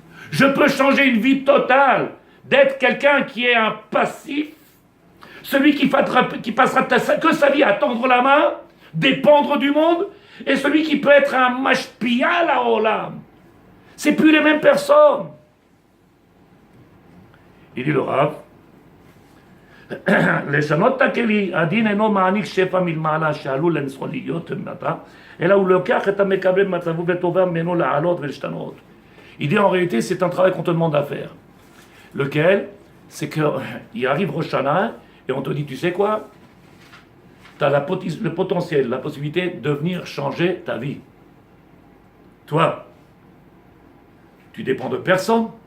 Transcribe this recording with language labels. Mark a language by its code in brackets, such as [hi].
[fr] Je peux changer une vie totale, d'être quelqu'un qui est un passif, celui qui passera que sa vie à tendre la main, dépendre du monde, et celui qui peut être un [he] mashpia la olam. [fr] C'est plus les mêmes personnes. Il dit le Rav, [he] לשנות את הכלי, הדין אינו מעניק שפע מלמעלה שעלול לנסות להיות מטה, אלא הוא לוקח את המקבל במצבו ותובע ממנו לעלות ולהשתנות. [fr] Il dit en réalité c'est un travail qu'on te demande à faire. Lequel? C'est qu'il arrive Rosh Hashanah et on te dit tu sais quoi? Tu as le potentiel, la possibilité de venir changer ta vie. Toi, tu dépends de personne.